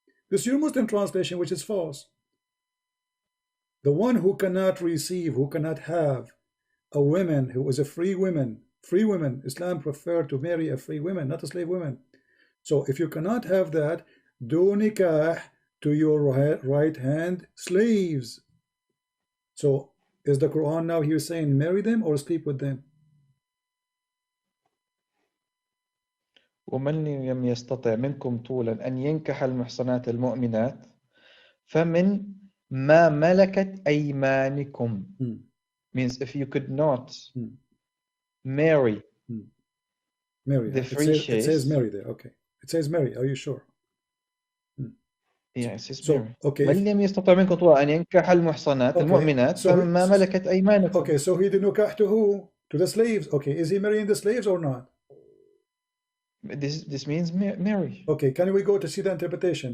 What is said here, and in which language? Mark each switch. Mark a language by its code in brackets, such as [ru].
[en] This is your Muslim translation, which is false. The one who cannot receive, who cannot have a woman who is a free woman, Islam prefer to marry a free woman, not a slave woman. So if you cannot have that, do nikah to your right hand slaves. So is the Quran now here saying marry them or sleep with them? [ar] ومن لم يستطع منكم طولا أن ينكح المحصنات المؤمنات فمن ما ملكت أيمانكم [en] means if you could not marry the free it says marry there. Okay, it says marry. Are you sure? Yeah, it says marry. Okay. [ar] من لم يستطع منكم طولا أن ينكح المحصنات المؤمنات فمن ما ملكت أيمانكم. [en] Okay, so he did nikah to who? To the slaves. Okay, is he marrying the slaves or not? This means marry. Okay, can we go to see the interpretation?